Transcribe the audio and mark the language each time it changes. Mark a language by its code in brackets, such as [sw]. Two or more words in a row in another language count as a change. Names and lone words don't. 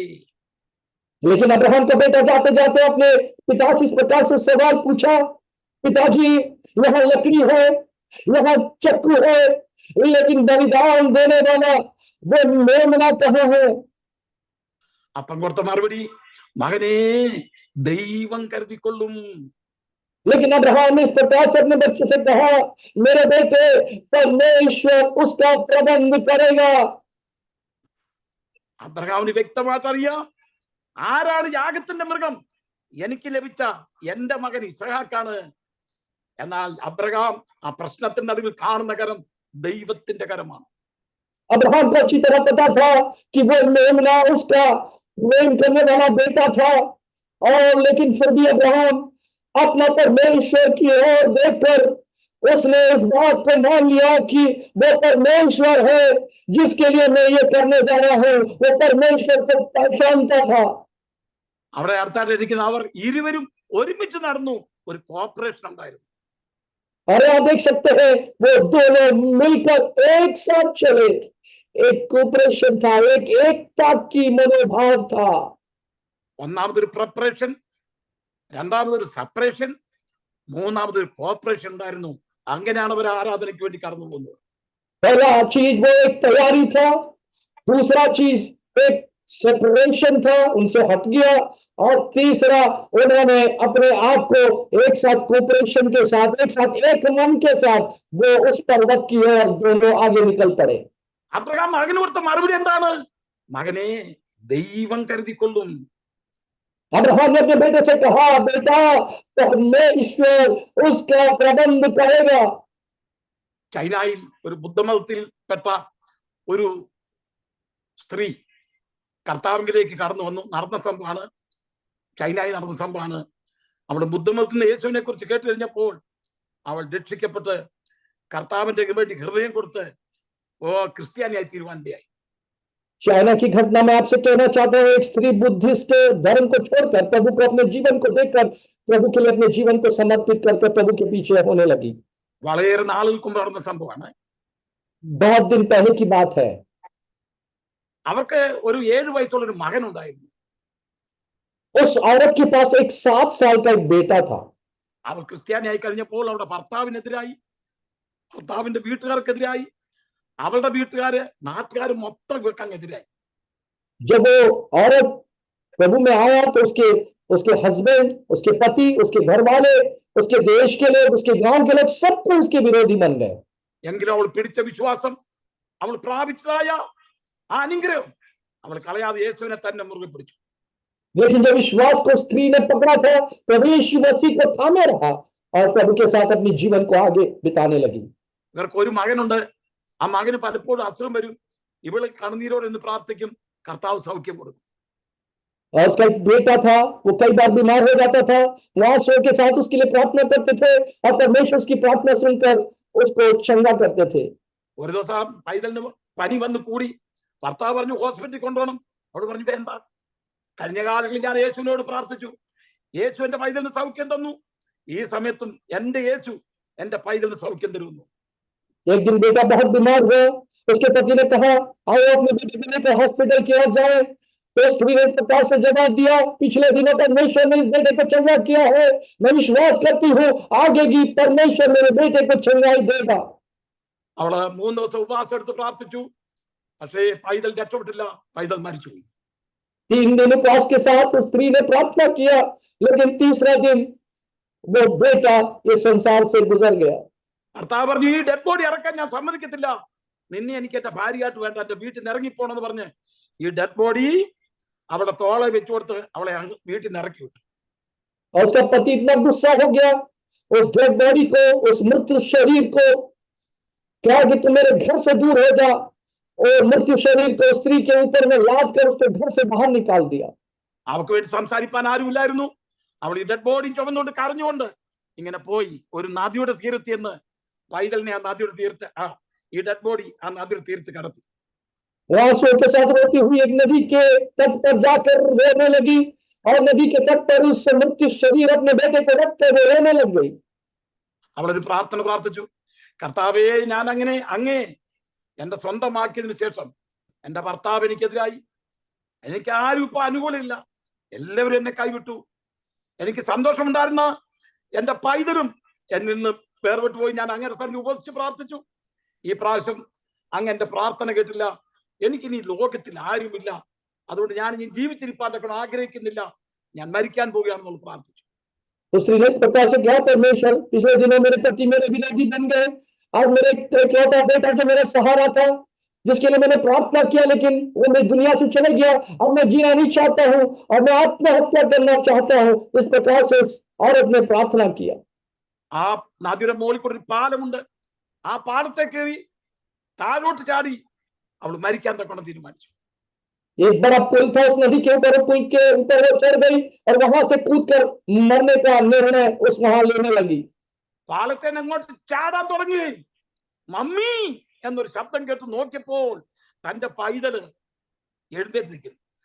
[hi] लेकिन अब्राहम का बेटा जाते जाते अपने पिता से इस प्रकार से सवाल पूछा, पिताजी यहाँ लकड़ी है, यहाँ चक्कू है, लेकिन बलिदान देने वाला वो मेमना कहाँ है? [ml] അപ്പൻ കൊടുത്ത മറുപടി, മകനെ ദൈവം കരുതിക്കൊള്ളും. [hi] लेकिन अब्राहम ने इस प्रकार से अपने बच्चे से कहा, मेरे बेटे परमेश्वर उसका प्रबंध करेगा। [ml] അബ്രഹാമിന് വ്യക്തമായിട്ട് അറിയാം ആരാണ് യാഗത്തിന്റെ മൃഗം. എനിക്ക് ലഭിച്ച എന്റെ മകൻ ഇസ്ഹാക്കാണ്. എന്നാൽ അബ്രഹാം ആ പ്രശ്നത്തിന്റെ നടുവിൽ കാണുന്ന കരം ദൈവത്തിന്റെ കരമാണ്. [hi] अब्राहम को अच्छी तरह पता था कि वो मेमना उसका प्रेम करने वाला बेटा था, और लेकिन फिर भी अब्राहम अपना परमेश्वर की ओर देखकर उसने इस बात को मान लिया कि वो परमेश्वर है जिसके लिए मैं ये करने जा रहा हूं। वो परमेश्वर को पहचानता था। [ml] അവിടെ അടുത്തായിട്ടിരിക്കുന്ന അവർ ഇരുവരും ഒരുമിച്ച് നടന്നു. ഒരു കോപ്പറേഷൻ ഉണ്ടായിരുന്നു. [hi] और आप देख सकते हैं वो दोनों मिलकर एक साथ चले। एक कोऑपरेशन था, एक एकता की मनोभाव था। [ml] ഒന്നാമതൊരു പ്രിപ്പറേഷൻ, രണ്ടാമതൊരു സെപ്പറേഷൻ, മൂന്നാമതൊരു കോപ്പറേഷൻ ഉണ്ടായിരുന്നു. അങ്ങനെയാണ് അവർ ആരാധനയ്ക്ക് വേണ്ടി കടന്നു പോകുന്നത്. [hi] पहला चीज वो एक तैयारी था, दूसरा चीज एक सेपरेशन था, उनसे हट गया, और तीसरा उन्होंने अपने आप को एक साथ कोऑपरेशन के साथ, एक साथ एक मन के साथ वो उस पर्वत की ओर दोनों आगे निकल पड़े। [ml] അബ്രഹാം മകന് കൊടുത്ത മറുപടി എന്താണ്? മകനെ ദൈവം കരുതിക്കൊള്ളും. [hi] अब्राहम ने अपने बेटे से कहा, बेटा परमेश्वर उसका प्रबंध करेगा। [ml] ചൈനയിൽ ഒരു ബുദ്ധമതത്തിൽപ്പെട്ട ഒരു സ്ത്രീ കർത്താവിലേക്ക് കടന്നു വന്നു. നടന്ന സംഭവമാണ്, ചൈനയിൽ നടന്ന സംഭവമാണ്. അവൾ ബുദ്ധമതത്തിൽ നിന്ന് യേശുവിനെ കുറിച്ച് കേട്ട് കഴിഞ്ഞപ്പോൾ അവൾ രക്ഷിക്കപ്പെട്ട് കർത്താവിന്റെ വേണ്ടി ഹൃദയം കൊടുത്ത് ക്രിസ്ത്യാനിയായി തീരുമാനിയായി. [hi] चाइना की घटना में आपसे कहना चाहता हूं, एक स्त्री बुद्धिस्ट धर्म को छोड़कर प्रभु को अपने जीवन को देखकर प्रभु के लिए अपने जीवन को समर्पित करके प्रभु के पीछे होने लगी। [ml] വളരെ നാളുകൾക്ക് മുമ്പ് നടന്ന സംഭവമാണ്. [hi] बहुत दिन पहले की बात है। [ml] അവർക്ക് ഒരു 7 വയസ്സുള്ള ഒരു മകൻ ഉണ്ടായിരുന്നു. [hi] उस औरत के पास एक 7 साल का एक बेटा था। [ml] അവൾ ക്രിസ്ത്യാനിയായി കഴിഞ്ഞപ്പോൾ അവളുടെ ഭർത്താവിനെതിരായി, ഭർത്താവിന്റെ വീട്ടുകാർക്കെതിരായി, അവളുടെ വീട്ടുകാര് നാട്ടുകാർ മൊത്തം വെക്കാനെതിരായി. [hi] जब वो औरत प्रभु में आया तो उसके हस्बैंड, उसके पति, उसके घर वाले, उसके देश के लोग, उसके गांव के लोग सबको उसके विरोधी बन गए। [ml] എങ്കിലും അവൾ പിടിച്ച വിശ്വാസം, അവൾ പ്രാപിച്ചതായ ആ അനുഗ്രഹം അവൾ കളയാതെ യേശുവിനെ തന്നെ മുറുകെ പിടിച്ചു. [hi] लेकिन जब विश्वास को स्त्री ने पकड़ा था, प्रभु यीशु मसीह को थामे रहा और प्रभु के साथ अपने जीवन को आगे बिताने लगी। [ml] ഇവർക്ക് ഒരു മകനുണ്ട്. ആ മകന് പലപ്പോഴും അസുഖം വരും. ഇവള് കണ്ണുനീരോട് എന്ന് പ്രാർത്ഥിക്കും, കർത്താവ് സൗഖ്യം കൊടുക്കും. [hi] और उसका एक बेटा था, वो कई बार बीमार हो जाता था, वहां सो के साथ उसके लिए प्रार्थना करते थे और परमेश्वर उसकी प्रार्थना सुनकर उसको चंगा करते थे। [ml] ഒരു ദിവസം പൈതലിന് പനി വന്ന് കൂടി. ഭർത്താവ് പറഞ്ഞു ഹോസ്പിറ്റലിൽ കൊണ്ടുപോകണം. അവള് പറഞ്ഞു വേണ്ട, കഴിഞ്ഞ കാലങ്ങളിൽ ഞാൻ യേശുവിനോട് പ്രാർത്ഥിച്ചു, യേശു എന്റെ പൈതലിന് സൗഖ്യം തന്നു, ഈ സമയത്തും എന്റെ യേശു എന്റെ പൈതലിന് സൗഖ്യം തരുന്നു. [hi] एक दिन बेटा बहुत बीमार हुआ, उसके पति ने कहा आओ अपने बेटे को लेकर हॉस्पिटल की ओर जाए। तो स्त्री ने इस प्रकार से जवाब दिया, पिछले दिनों परमेश्वर ने इस बेटे को चंगा किया है, मैं विश्वास करती हूँ आगे की परमेश्वर मेरे बेटे को चंगाई देगा। [ml] അവള് 3 ദിവസം ഉപവാസം എടുത്ത് പ്രാർത്ഥിച്ചു. പക്ഷേ പൈതൽ രക്ഷപ്പെട്ടില്ല, പൈതൽ മരിച്ചുപോയി. [hi] 3 दिन उपवास के साथ उस स्त्री ने प्रार्थना किया, लेकिन तीसरा दिन वो बेटा इस संसार से गुजर गया। [ml] ഭർത്താവ് പറഞ്ഞു ഈ [en] dead body [ml] ഇറക്കാൻ ഞാൻ സമ്മതിക്കത്തില്ല, നിന്നെ എനിക്ക് എന്റെ ഭാര്യയായിട്ട് വേണ്ട, എന്റെ വീട്ടിൽ നിന്ന് ഇറങ്ങിപ്പോണെന്ന് പറഞ്ഞ് ഈ [en] dead body [ml] അവളുടെ തോളെ വെച്ചു കൊടുത്ത് അവളെ വീട്ടിൽ നിന്ന് ഇറക്കി വിട്ടു. [hi] और उसका पति इतना गुस्सा हो गया, उस [en] dead body [hi] को, उस मृत शरीर को क्या कि तुम मेरे घर से दूर हो जा, और मृत्यु शरीर को स्त्री के ऊपर में लाद कर उसको घर से बाहर निकाल दिया। [ml] അവൾക്ക് വേണ്ടി സംസാരിപ്പാൻ ആരുമില്ലായിരുന്നു. അവൾ ഈ [en] dead body [ml] ചുമന്നുകൊണ്ട് കരഞ്ഞുകൊണ്ട് ഇങ്ങനെ പോയി ഒരു നദിയുടെ തീരത്ത് എന്ന് പൈതലിനെ ആ നദിയുടെ തീരത്ത് ഈ ഡെഡ് ബോഡി ആ നദിയുടെ തീരത്ത് കടത്തി. [hi] आंसुओं के साथ रोती हुई एक नदी के तट पर जाकर रोने लगी, और नदी के तट पर उस मृत्यु शरीर अपने बेटे को रखकर वो रोने लग गई। [ml] അവളൊരു പ്രാർത്ഥന പ്രാർത്ഥിച്ചു, കർത്താവേ, ഞാൻ അങ്ങനെ അങ്ങേ എന്റെ സ്വന്തമാക്കിയതിനു ശേഷം എന്റെ ഭർത്താവ് എനിക്കെതിരായി, എനിക്ക് ആരും ഇപ്പൊ അനുകൂലമില്ല, എല്ലാവരും എന്നെ കൈവിട്ടു. എനിക്ക് സന്തോഷമുണ്ടായിരുന്ന എന്റെ പൈതലും എന്നിൽ നിന്ന് വേർപെട്ടു പോയി. ഞാൻ അങ്ങനെ സന്ധി ഉപസിച്ച് പ്രാർത്ഥിച്ചു. ഈ പ്രാവശ്യം അങ്ങ് എന്റെ പ്രാർത്ഥന കേട്ടില്ല. എനിക്കിനി ലോകത്തിൽ ആരുമില്ല, അതുകൊണ്ട് ഞാൻ ഇനി ജീവിച്ചിരിപ്പാൻ ആഗ്രഹിക്കുന്നില്ല, ഞാൻ മരിക്കാൻ പോവുകയാണെന്നുള്ള പ്രാർത്ഥിച്ചു. [hi] उस स्त्री ने इस प्रकार से कहा, परमेश्वर, पिछले दिनों मेरे पति मेरे विरोधी बन गए, आज मेरे इकलौता बेटा जो मेरा सहारा था, जिसके लिए मैंने प्रार्थना किया, लेकिन वो मेरी दुनिया से चले गया। अब मैं जीना नहीं चाहता हूँ और मैं आत्महत्या करना चाहता हूँ। इस प्रकार से उस औरत ने प्रार्थना किया। [ml] ആ നദിയുടെ മുകളിൽ കൂടെ ഒരു പാലമുണ്ട്. ആ പാലത്തെ കയറി താഴോട്ട് ചാടി അവൾ മരിക്കാൻ തക്കണം തീരുമാനിച്ചു. [hi] एक बड़ा पुल था उस नदी के ऊपर, पुल के ऊपर वो चढ़ गई और वहां से कूदकर मरने का निर्णय उस वहां लेने लगी। [ml] പാലത്തെ അങ്ങോട്ട് ചാടാൻ തുടങ്ങി. മമ്മി എന്നൊരു ശബ്ദം കേട്ട് നോക്കിയപ്പോൾ തന്റെ പൈതല് എഴുന്നേറ്റ് നിൽക്കുന്നു.